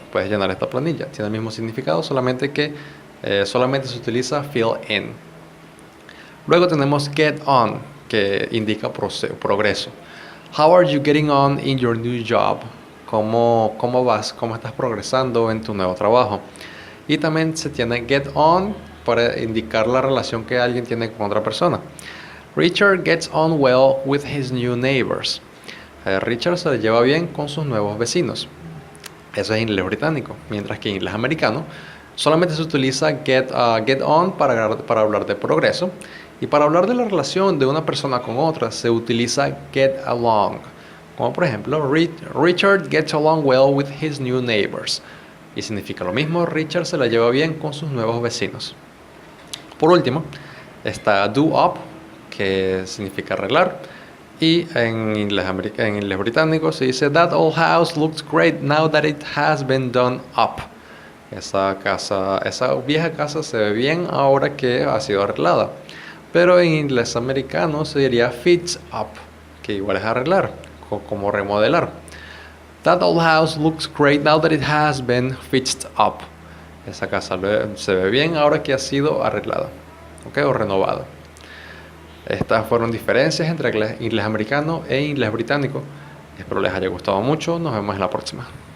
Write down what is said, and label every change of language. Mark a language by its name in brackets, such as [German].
[Spanish] Puedes llenar esta planilla. Tiene el mismo significado, solamente que solamente se utiliza fill in. Luego tenemos get on, que indica progreso. [English] How are you getting on in your new job? [Spanish] ¿Cómo vas? ¿Cómo estás progresando en tu nuevo trabajo? Y también se tiene get on para indicar la relación que alguien tiene con otra persona. [English] Richard gets on well with his new neighbors. [Spanish] Richard se le lleva bien con sus nuevos vecinos. Eso es inglés británico. Mientras que en inglés americano solamente se utiliza get on para hablar de progreso. Y para hablar de la relación de una persona con otra se utiliza get along. Como por ejemplo, [English] Richard gets along well with his new neighbors. [Spanish] Y significa lo mismo, Richard se la lleva bien con sus nuevos vecinos. Por último, está do up, que significa arreglar. Y en inglés británico se dice [English] that old house looks great now that it has been done up. [Spanish] Esa vieja casa se ve bien ahora que ha sido arreglada. Pero en inglés americano se diría fix up, que igual es arreglar, como remodelar. [English] That old house looks great now that it has been fixed up. [Spanish] Esa casa se ve bien ahora que ha sido arreglada, ¿ok? O renovada. Estas fueron diferencias entre inglés americano e inglés británico. Espero les haya gustado mucho. Nos vemos en la próxima.